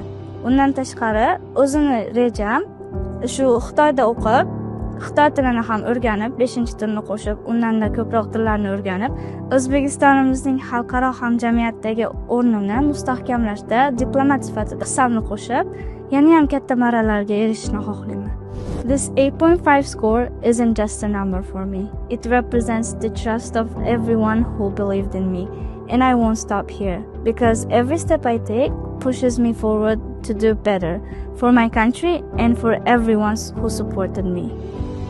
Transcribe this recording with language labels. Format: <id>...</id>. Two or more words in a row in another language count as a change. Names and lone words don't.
<uz>Undan tashqari o'zimni rejam shu Xitoyda o'qib, Xitoy tilini ham o'rganib, 5-tilni qo'shib, undan-da ko'proq tillarni o'rganib, O'zbekistonimizning xalqaro hamjamiyatdagi o'rnini mustahkamlashda diplomat sifatida hissamni qo'shib, yana ham katta marralarga erishishni xohlayman.</uz> <en>This 8.5 score isn't just a number for me. It represents the trust of everyone who believed in me. And I won't stop here, because every step I take pushes me forward to do better for my country and for everyone who supported me.</en>